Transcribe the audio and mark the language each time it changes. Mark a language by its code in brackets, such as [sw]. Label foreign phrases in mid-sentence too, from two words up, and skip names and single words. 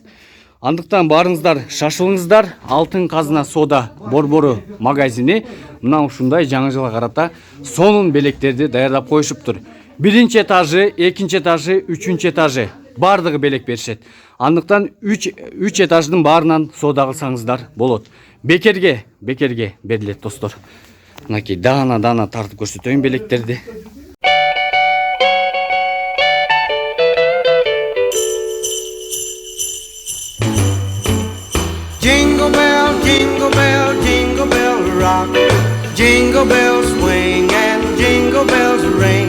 [ky] Андыктан баарыңыздар шашылыңыздар. Алтын казына соода борбору магазини мына ушундай жаңы жылга карата сонун белектерди даярдап коюшуптур. Биринчи этажы, экинчи этажы, үчүнчү этажы баардыгы белек беришет. Андыктан 3 этаждын баарынан соода кылсаңыздар болот. Бекерге берилет достор. Мынакей дана тартып көрсөтөйүн белектерди. [en] Jingle bell, jingle bell, jingle bell rock. Jingle bells swing and jingle bells ring.